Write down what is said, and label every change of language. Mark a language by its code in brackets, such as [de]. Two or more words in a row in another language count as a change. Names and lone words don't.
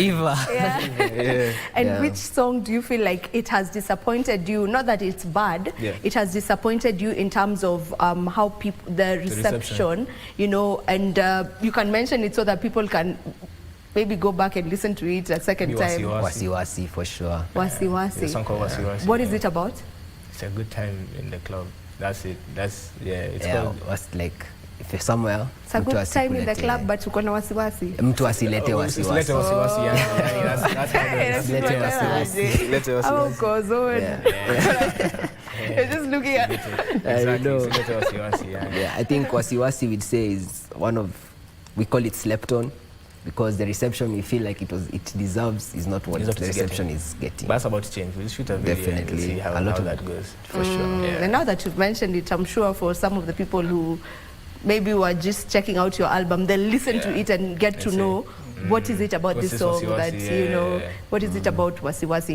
[en] And which song do you feel like it has disappointed you? Not that it's bad. It has disappointed you in terms of how people, the reception, you know, and you can mention it so that people can maybe go back and listen to it a second time. Wasi Wasi for sure. Wasi Wasi. The song called Wasi Wasi. What is it about? It's a good time in the club. That's it. It's called. Like if you're somewhere. It's a good time in the club, but [sw] uko na wasi wasi. Mtu asilete wasi wasi. Lete wasi wasi. Lete wasi wasi. Lete wasi wasi. [en] Goes on. You're just looking at. [sw] Lete wasi wasi. [en] Yeah, I think wasi wasi we'd say is one of, we call it slept on, because the reception we feel like it deserves is not what the reception is getting. But that's about to change. We'll shoot a video and see how that goes. For sure. And now that you've mentioned it, I'm sure for some of the people who maybe were just checking out your album, they'll listen to it and get to know what is it about this song that, you know, what is it about Wasi Wasi.